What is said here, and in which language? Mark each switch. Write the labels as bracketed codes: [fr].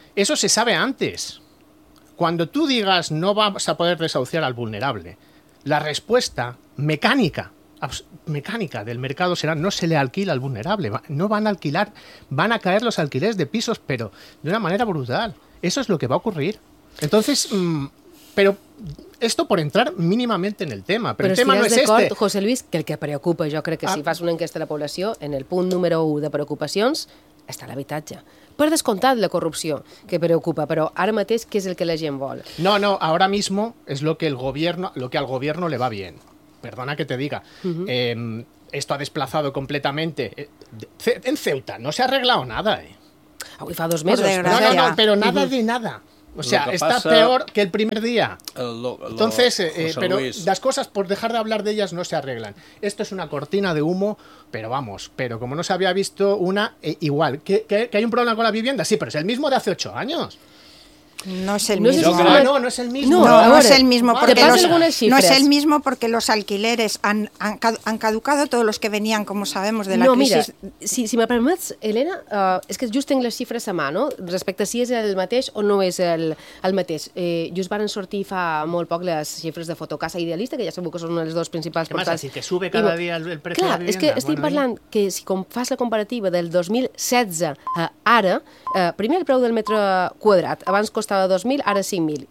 [es] Eso se sabe antes. Cuando tú digas no vas a poder desahuciar al vulnerable, la respuesta mecánica del mercado será no se le alquila al vulnerable, no van a alquilar, van a caer los alquileres de pisos, pero de una manera brutal. Eso es lo que va a ocurrir. Entonces, pero esto por entrar mínimamente en el tema, pero el tema si no es este. [ca] José Luis, que el que preocupa, jo crec que si fas una enquesta a la població, en el punt número 1 de preocupacions està l'habitatge. Per descomptat, la corrupció, que preocupa, però ara mateix, què és el que la gent vol? [es] No, no, ahora mismo es lo que el gobierno, lo que al gobierno le va bien. Perdona que te diga. Uh-huh. Esto ha desplazado completamente. En Ceuta no se ha arreglado nada. [ca] Avui fa dos mesos. [es] No, no, no, pero nada de nada. O sea, está peor que el primer día. Entonces, pero las cosas, por dejar de hablar de ellas, no se arreglan. Esto es una cortina de humo, pero vamos, pero como no se había visto una, igual. ¿Que hay un problema con la vivienda? Sí, pero es el mismo de hace 8 años. No es el mismo. No, no, no es el mismo. No, no es el mismo. No es el mismo porque los alquileres han caducado, todos los que venían, como sabemos, de la crisis. [ca] No, mira, si me permets, Elena, és que just tinc les xifres a mà, no? Respecte a si és el mateix o no és el mateix. Just van sortir fa molt poc les xifres de Fotocasa Idealista, que ja sabeu que són una de les dues principals portals. [es] Que sube cada dia [ca] el preu [es] de la vivienda. [ca] Clar, és que estic parlant que si fas la comparativa del 2016 a ara, primer el preu del metre quadrat, abans costava 2.000, ara 5.000.